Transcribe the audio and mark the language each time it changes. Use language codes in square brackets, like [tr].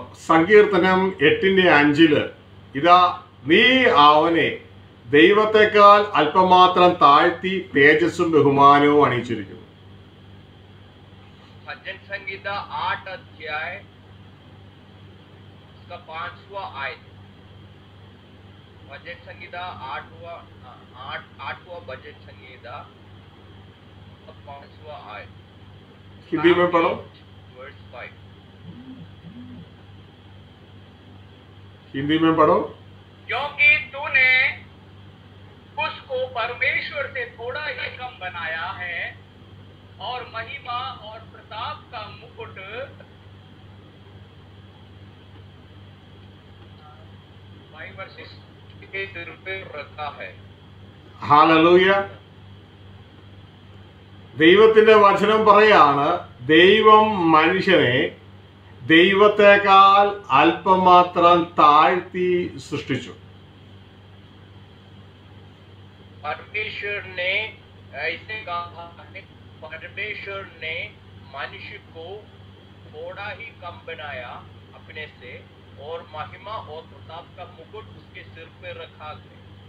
[ml] സങ്കീർത്തനം 8:5 ഇതാ നീ അവനെ ദൈവത്തെക്കാൾ അല്പമാത്രം താഴ്ത്തി തേജസ്സും ബഹുമാനവും അണിയിച്ചിരിക്കുന്നു. [hi] भजन संहिता 8 अध्याय उसका 5वां आयत। भजन संहिता 8वां भजन संहिता 5वां आयत। हिंदी में पढ़ो, वर्स 5। हिंदी में पढ़ो। क्योंकि तूने उसको परमेश्वर से थोड़ा ही कम बनाया है और महिमा और प्रताप का मुकुट के सिर पे रखा है। [ml] ഹല്ലേലൂയ. ദൈവത്തിന്റെ വചനം പറയാണ്, ദൈവം മനുഷ്യനെ ദൈവത്തെക്കാൾ അല്പമാത്രം താഴ്ത്തി സൃഷ്ടിച്ചു. [hi] परमेश्वर ने ऐसे कहा है, परमेश्वर ने मनुष्य को थोड़ा ही कम बनाया अपने से और महिमा और प्रताप का मुकुट उसके सिर पे रखा गया।